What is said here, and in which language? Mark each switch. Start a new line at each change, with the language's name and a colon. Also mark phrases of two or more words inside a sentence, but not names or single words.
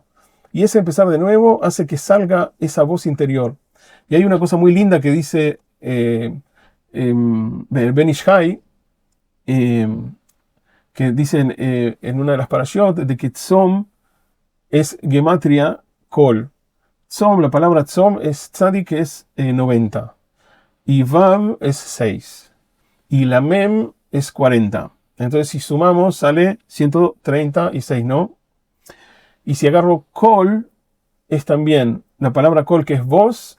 Spanish: Y ese empezar de nuevo hace que salga esa voz interior. Y hay una cosa muy linda que dice Ben Ish Hai, que dicen en una de las parashot, de que Tzom es gematria kol. Tzom, la palabra Tzom es tzadik, que es 90. Y Vav es 6. Y la Mem es 40. Entonces, si sumamos, sale 136, ¿no? Y si agarro kol, es también la palabra kol, que es voz.